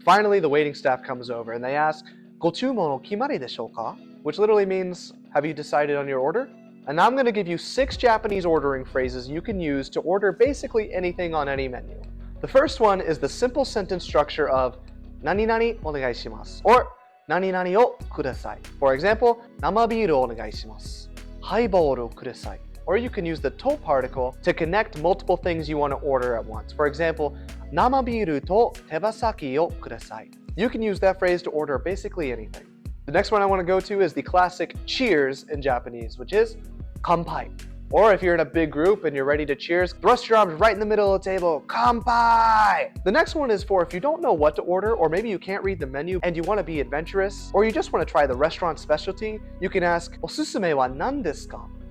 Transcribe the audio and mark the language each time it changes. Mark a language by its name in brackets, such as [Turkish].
[English] Finally, the waiting staff comes over and they ask, [Japanese] ご注文お決まりでしょうか? [English] Which literally means, have you decided on your order? And now I'm going to give you 6 Japanese ordering phrases you can use to order basically anything on any menu. The first one is the simple sentence structure of [Japanese] 何々お願いします [English] or [Japanese] 何々をください. [English] For example, [Japanese] 生ビールをお願いします ハイボールをください. [English] Or you can use the to particle to connect multiple things you want to order at once. For example, [Japanese] 生ビールと手羽先をください. [English] You can use that phrase to order basically anything. The next one I want to go to is the classic cheers in Japanese, which is 乾杯. Or if you're in a big group and you're ready to cheers, thrust your arms right in the middle of the table, 乾杯! The next one is for if you don't know what to order, or maybe you can't read the menu and you want to be adventurous, or you just want to try the restaurant specialty, you can ask [Japanese] おすすめはなんですか?